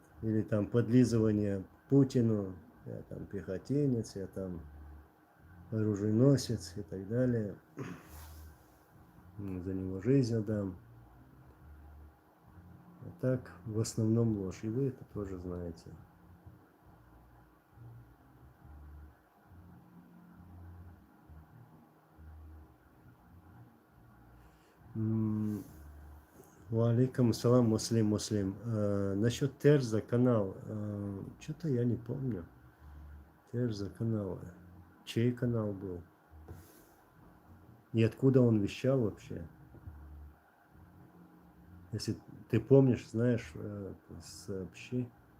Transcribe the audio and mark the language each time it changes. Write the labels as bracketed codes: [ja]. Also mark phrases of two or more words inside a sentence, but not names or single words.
[ru] Или там подлизывание Путину, я там пехотинец, я там оруженосец и так далее. За него жизнь отдам. А так, в основном ложь. И вы это тоже знаете. [ar] وعليكم السلام مسلم. [ru] Насчет Терза канал. Что-то я не помню. Терза канал. Чей канал был? И откуда он вещал вообще? Если ты помнишь, знаешь, сообщи.